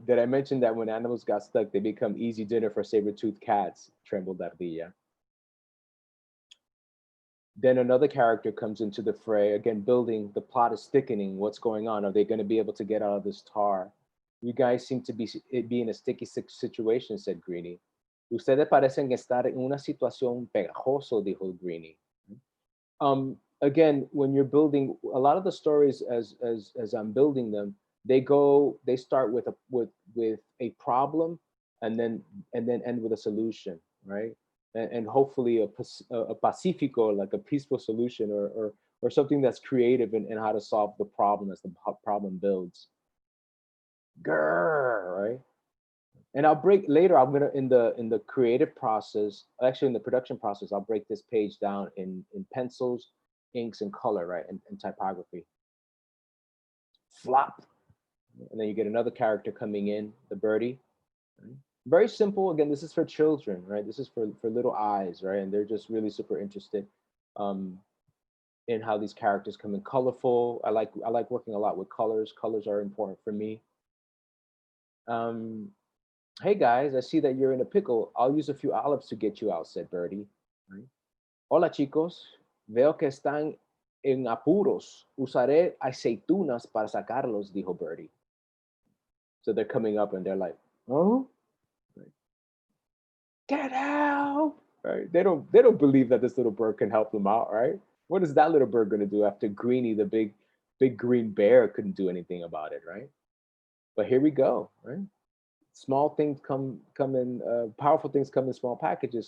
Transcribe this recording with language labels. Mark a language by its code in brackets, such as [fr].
[en] Did I mention that when animals got stuck, they become easy dinner for saber-toothed cats? Trembled Ardilla. Then another character comes into the fray, again, building, the plot is thickening. What's going on? Are they going to be able to get out of this tar? You guys seem to be in a sticky situation, said Greenie. [es] Ustedes parecen estar en una situación pegajoso, dijo Greenie. [en] Again, when you're building, a lot of the stories as I'm building them, they start with a problem and then end with a solution, right? And hopefully a pacifico, like a peaceful solution, or something that's creative in how to solve the problem as the problem builds. Grrr, right? And I'll break later. I'm gonna in the creative process, actually in the production process, I'll break this page down in pencils, inks, and color, right, and typography. Flop, and then you get another character coming in, the birdie. Right? Very simple. Again, this is for children, right? This is for little eyes, right? And they're just really super interested um, in how these characters come in colorful. I like working a lot with colors. Colors are important for me. Um, hey guys, I see that you're in a pickle. I'll use a few olives to get you out, said Birdie. Right? [es] Hola chicos, veo que están en apuros. Usaré aceitunas para sacarlos, dijo Birdie. [en] So they're coming up and they're like, oh, right. Get out, right? They don't believe that this little bird can help them out, right? What is that little bird gonna do after Greenie, the big green bear, couldn't do anything about it, right? But here we go, right? Small things come in, powerful things come in small packages.